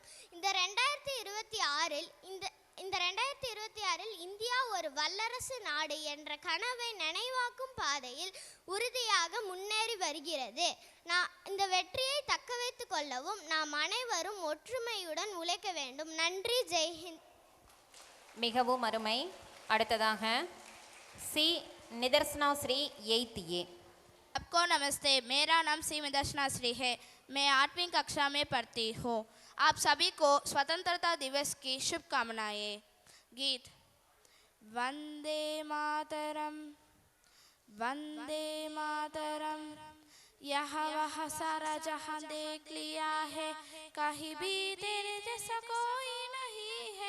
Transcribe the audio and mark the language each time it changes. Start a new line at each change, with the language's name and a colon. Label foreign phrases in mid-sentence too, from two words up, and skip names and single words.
Tamil: இந்த 2026 இந்தியா ஒரு வல்லரசு நாடு என்ற கனவை நினைவாக்கும் பாதையில் உறுதியாக முன்னேறி வருகிறது. இந்த வெற்றியை தக்க வைத்துக் கொள்ளவும் நாம் அனைவரும் ஒற்றுமையுடன் உழைக்க வேண்டும். நன்றி. ஜெய் ஹிந்த். மிகவும் அருமை. அடுத்ததாக சி निदर्शना श्री 8th A.
Hindi: आपको नमस्ते. मेरा नाम सी निदर्शना श्री है. मैं 8वीं कक्षा में पढ़ती हूँ. आप सभी को स्वतंत्रता दिवस की शुभकामनाएं. गीत. वंदे मातरम वंदे मातरम, यहाँ वहाँ सारा जहाँ देख लिया है, कहीं भी तेरे जैसा कोई नहीं है.